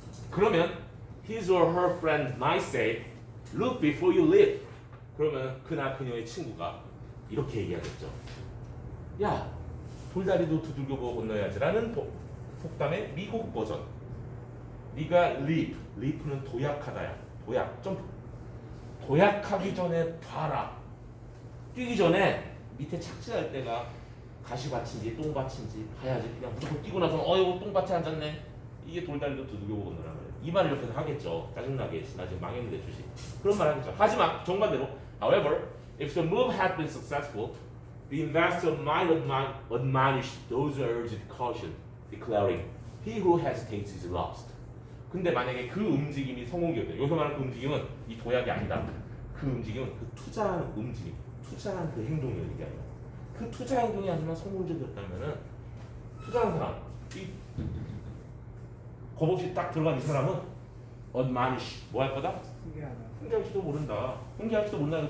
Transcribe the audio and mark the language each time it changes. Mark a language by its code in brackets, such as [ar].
[ko] 그러면 his or her friend might say, look before you leap. 그러면 그나 그녀의 친구가 이렇게 얘기하겠죠. 야, 돌다리도 두들겨보고 건너야지라는 속담의 미국 버전. 네가 leap, leap는 도약하다야. 도약, 점프. 도약하기 전에 봐라. 뛰기 전에 밑에 착지할 때가 가시밭인지 똥밭인지 봐야지. 그냥 무조건 뛰고 나서 이거 똥밭에 앉았네. 이게 돌다리도 두들겨보고 건너란 말이야. 이 말을 옆에서 하겠죠. 짜증나게. 나 지금 망했는데 주식. 그런 말 하겠죠. 하지만 정반대로 [en] however, if the move had been successful, the investor might admonish those who urged caution, declaring, he who hesitates is lost. [ko] 근데 만약에 그 움직임이 성공이었대. 여기서 말하는 그 움직임은 이 도약이 아니다. 그 움직임은 그 투자하는 움직임, 투자하는 그 행동을 얘기하는 거야. 그 투자 행동이 하지만 성공적이었다면은 투자하는 사람, 이 겁없이 딱 들어간 이 사람은 admonish 뭐 할 거다? 훈계할지도 모른다. 훈계할지도 모른다.